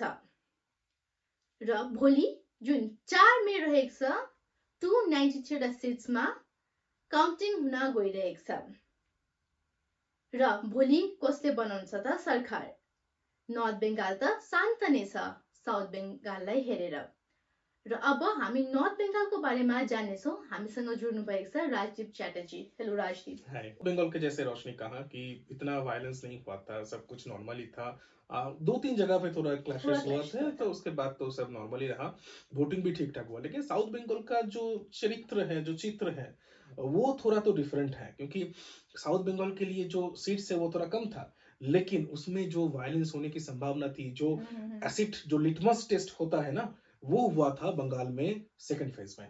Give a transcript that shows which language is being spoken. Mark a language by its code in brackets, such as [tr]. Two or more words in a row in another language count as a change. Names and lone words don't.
[ne] र भोलि जुन 4 मे रहेको छ 293 सिट्समा काउन्टिङ हुन गइरहेको छ। र भोलि कसले बनाउँछ त सरकार? नर्थ बेङ्गाल त शान्त नै छ साउथ बेङ्गाललाई हेरेर। र अब हामी नॉर्थ बंगाल [hi] को बारे में [ne] जान्नेछौं। हामीसँग जुड्नु भएको छ राजदीप चैटर्जी। हेलो राजदीप। हाय। [hi] बंगाल के जैसे रोशनी कहा कि इतना वायलेंस नहीं हुआ था, सब कुछ नॉर्मली था। 2-3 जगह पे थोड़ा क्लैशेस हुआ थे, तो उसके बाद तो सब नॉर्मली रहा, वोटिंग भी ठीक ठाक हुआ। लेकिन साउथ बंगाल का जो चरित्र है, जो चित्र है, वो थोड़ा तो डिफरेंट है, क्योंकि साउथ बंगाल के लिए जो सीट्स है वो थोड़ा कम था, लेकिन उसमें जो वायलेंस होने की संभावना थी, जो एसिड, जो [en] litmus test [hi] होता है ना, वो हुआ था बंगाल में [en] second phase [hi] में।